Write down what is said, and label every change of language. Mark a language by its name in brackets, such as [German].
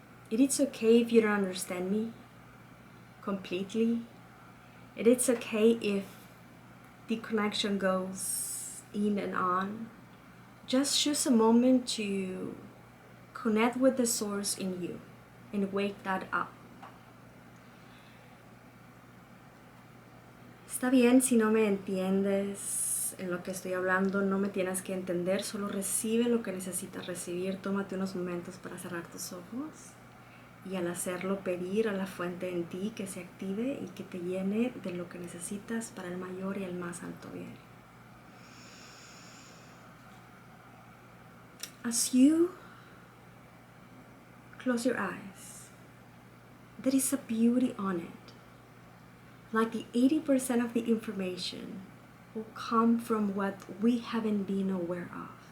[English] It is okay if you don't understand me completely. It is okay if the connection goes in and on. Just choose a moment to connect with the source in you and wake that up. [Spanish] Está bien si no me entiendes en lo que estoy hablando, no me tienes que entender, solo recibe lo que necesitas recibir. Tómate unos momentos para cerrar tus ojos y al hacerlo pedir a la fuente en ti que se active y que te llene de lo que necesitas para el mayor y el más alto bien. [English] As you close your eyes, there is a beauty on it. Like the 80% of the information will come from what we haven't been aware of.